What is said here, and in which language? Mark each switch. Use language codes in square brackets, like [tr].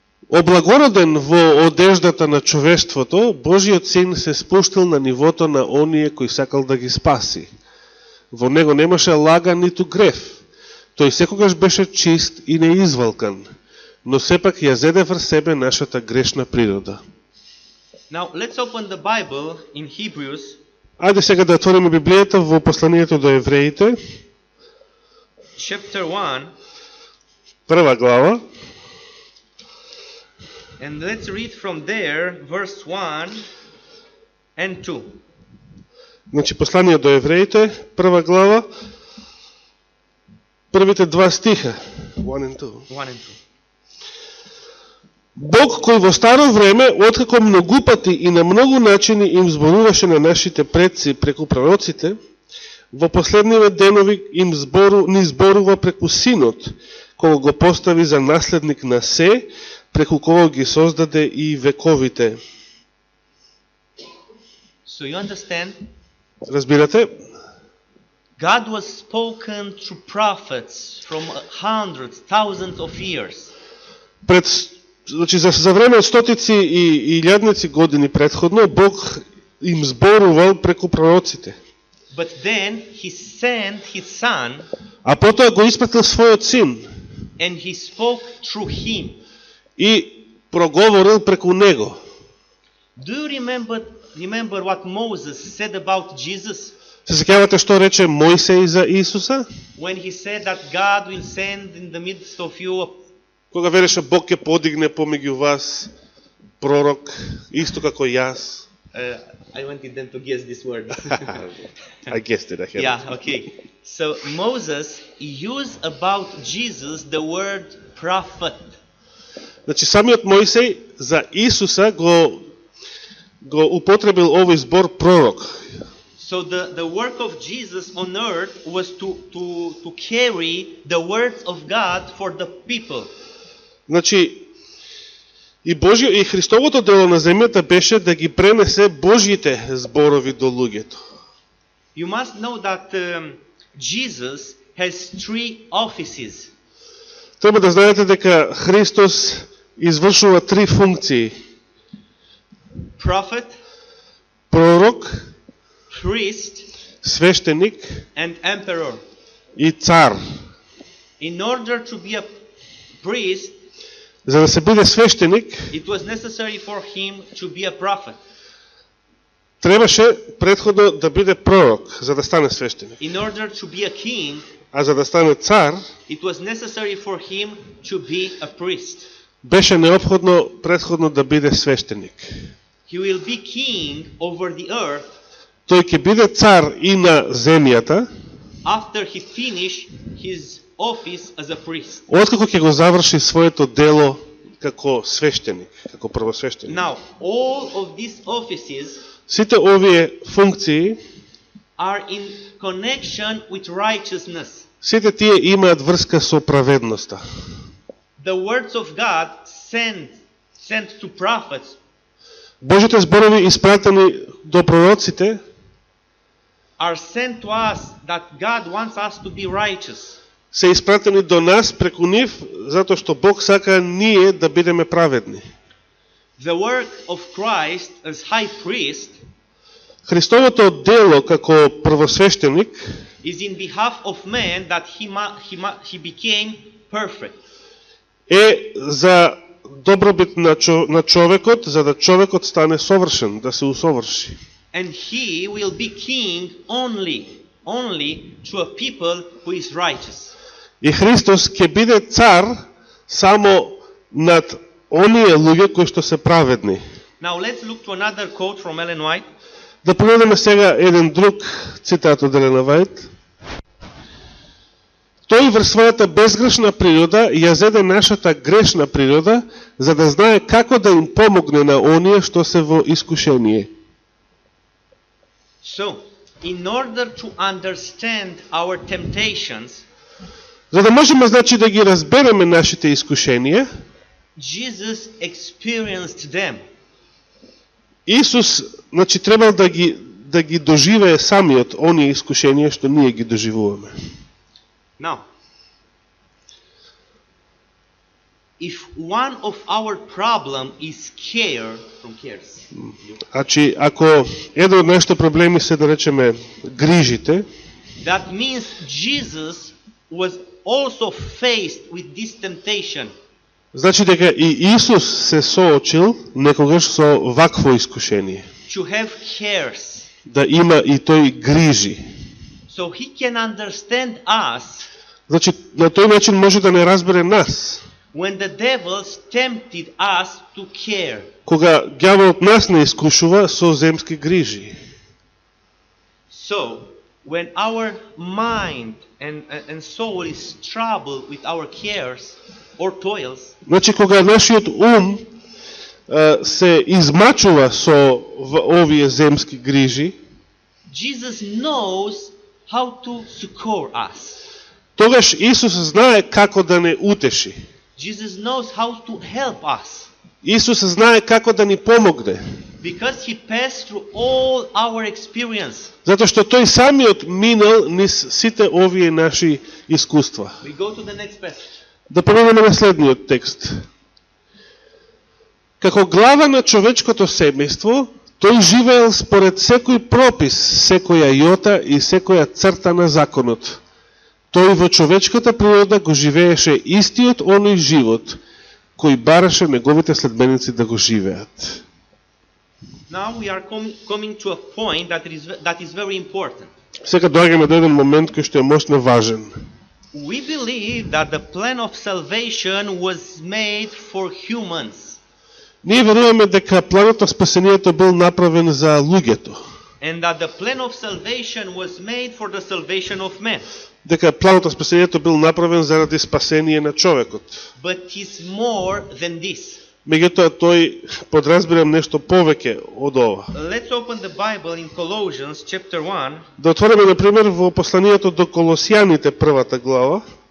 [mk] Облагороден во одеждата на човештвото, Божиот син се спуштил на нивото на оние кои сакал да ги спаси. Во него немаше лага ниту грев. Тој секогаш беше чист и неизвалкан, но сепак ја зеде врз себе нашата грешна природа. [en] Now let's open the Bible in Hebrews [mk] Ајде сега да отвориме Библијата во посланието до евреите, [en] chapter 1 [mk] прва глава, [en] and let's read from there verse 1 and 2. [mk] значи послание до евреите, прва глава, првите два стиха, [en] 1 and 2. 1 and 2. [mk] Бог кој во старо време, откако многу пати и на многу начини им зборуваше на нашите предци преку пророците, во последниве денови им ни зборува преку Синот, кога го постави за наследник на се, преку кого ги создаде и вековите. [en] So you understand? [mk] Разбирате? [en] God was spoken through prophets from hundreds, thousands of years. [mk] Значи, за време од стотици и илјадници години предходно, Бог им зборувал преку пророците. [en] But then he sent his son [mk] А потоа го испратил својот син [en] and he spoke through him. [mk] и проговорил преку него. [en] Do you remember what Moses said about Jesus [mk] Се сеќавате што рече Мојсей за Исуса? [en] when he said that God will send in the midst of you [mk] Кога вереше Бог ќе подигне помеѓу вас пророк, исто како јас. [en] I wanted them to guess this word. I guessed it. Yeah, okay. So Moses used about Jesus the word prophet. [mk] Значи самиот Мојсей за Исуса го употребил овој збор пророк. [en] So the work of Jesus on earth was to carry the words of God for the people. [mk] Значи и Христовото дело на земјата беше да ги пренесе Божјите зборови до луѓето. [en] You must know that Jesus has 3 offices. [mk] Треба да знаете дека Христос извршува 3 функции. [en] Prophet, [mk] Пророк, [en] priest, [mk] свештеник [en] and emperor. [mk] и цар. [en] In order to be a priest, [mk] За да се биде свештеник, [en] it was necessary for him to be a prophet. [mk] требаше предходно да биде пророк, за да стане свештеник. [en] In order to be a king, [mk] А за да стане цар, [en] it was necessary for him to be a priest. [mk] беше неопходно предходно да биде свештеник. [en] He will be king over the earth [mk] Тој ќе биде цар и на земјата, [en] after he finish his office as a priest. [mk] откако ќе го заврши своето дело како свештеник, како првосвештеник. [en] Now, all of these offices [mk] Сите овие функции, [en] are in connection with righteousness. [mk] сите тие имаат врска со праведноста. [en] The words of God sent to prophets [mk] Божите зборови испратени до пророците [en] are sent to us that God wants us to be righteous. [mk] се испратени до нас преку нив, затоа што Бог сака ние да бидеме праведни. [en] The work of Christ as high priest [mk] Христовото дело како првосвещеник [en] is in behalf of man that he became perfect. [mk] е за добробит на човекот, за да човекот стане совршен, да се усоврши. [en] And he will be king only to a people who is righteous. [mk] И Христос ќе биде цар само над оние луѓе кои што се праведни. [en] Now let's look to another quote from Ellen White. [mk] Да погледнеме сега еден друг цитат од Елена Вајт. Тој врз својата безгрешна природа ја зеде нашата грешна природа, за да знае како да им помогне на оние што се во искушение. [en] So, in order to understand our temptations, [mk] За да можеме, значи, да ги разбереме нашите искушенија, [en] Jesus experienced them. [mk] Исус, значи, требал да ги доживее самиот оние искушенија што ние ги доживуваме. [en] Now, if one of our problem is care from cares, [mk] Значи, ако еден од нашите проблеми се, да речеме, грижите, [en] that means Jesus was also faced with this temptation. [mk] значи дека и Исус се соочил некогаш со вакво искушение. [en] To have cares. [mk] Да има и тој грижи. [en] So he can understand us [mk] Значи, на тој начин може да не разбере нас. [en] when the devils tempted us to care. [mk] Кога ѓаволот нас не искушува со земски грижи. [en] So, when our mind and soul is troubled with our cares or toils, [mk] Значи, кога нашиот ум се измачува со овие земски грижи, [en] Jesus knows how to succor us. [mk] тогаш Исус знае како да не утеши. [en] Jesus knows how to help us [mk] Исус знае како да ни помогне. [en] because he passed through all our experience. [mk] Затоа што тој самиот минал низ сите овие наши искуства. [en] We go to the next passage. [mk] Да погледнеме на следниот текст. Како глава на човечкото семејство, тој живеел според секој пропис, секоја јота и секоја црта на законот. Тој во човечката природа го живееше истиот оној живот, кој бараше неговите следбеници да го живеат. [en] Now we are coming to a point that is very important. [mk] Сега доаѓаме до еден момент кој што е мощно важен. [en] We believe that the plan of salvation was made for humans. [mk] Ние веруваме дека планот на спасението бил направен за луѓето. [en] And that the plan of salvation was made for the salvation of men. [mk] Дека планот на спасението бил направен заради спасение на човекот. [en] But it's more than this. [mk] Меѓутоа тој подразбирам нешто повеќе од ова. [en] Let's open the Bible in Colossians chapter 1. [mk] Да отвориме на пример во посланието до Колосијаните првата глава.